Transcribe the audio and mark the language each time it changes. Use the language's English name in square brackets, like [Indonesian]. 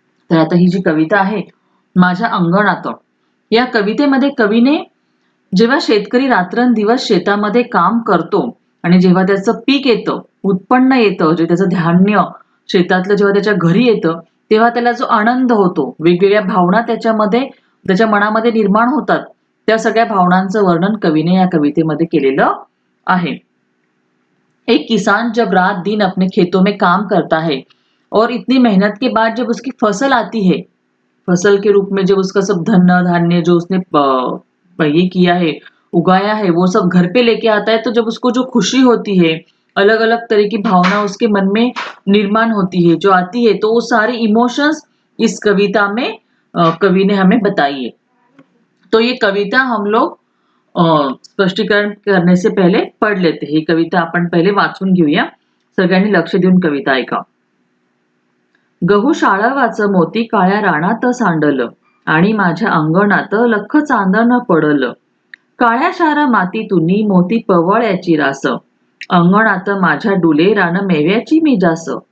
[Marathi] तर आता ही जी कविता आहे माझ्या अंगणात, या कवितेमध्ये कवीने जेव्हा शेतकरी रात्रंदिवस शेतामध्ये काम करतो आणि जेव्हा त्याचं पीक येतं, उत्पन्न येतं, जे त्याचं धान्य शेतातलं जेव्हा त्याच्या घरी येतं तेव्हा त्याला जो आनंद होतो, वेगवेगळ्या भावना त्याच्या मनामध्ये निर्माण होतात, त्या सगळ्या भावनांचं वर्णन कवीने या कवितेमध्ये केलेलं आहे. [Hindi] एक किसान जब रात दिन अपने खेतों में काम करता है और इतनी मेहनत के बाद जब उसकी फसल आती है, फसल के रूप में जब उसका सब धन धान्य जो उसने ये किया है, उगाया है, वो सब घर पे लेके आता है, तो जब उसको जो खुशी होती है, अलग अलग तरह की भावना उसके मन में निर्माण होती है, जो आती है, तो वो सारी इमोशंस इस कविता में कवि ने हमें बताई है. तो ये कविता हम लोग स्पष्टीकरण करने से पहले पढ़ लेते हैं. [Marathi] ही कविता आपण पहिले वाचून घेऊया. सगळ्यांनी लक्ष देऊन कविता ऐका. गहू शाळवाचं मोती काळ्या रानात सांडलं आणि माझ्या अंगणात लख चांदण पडलं. काळ्या शार मातीतुनी मोती पवळ्याची रास, अंगणात माझ्या डुले रान मेव्याची मी जास.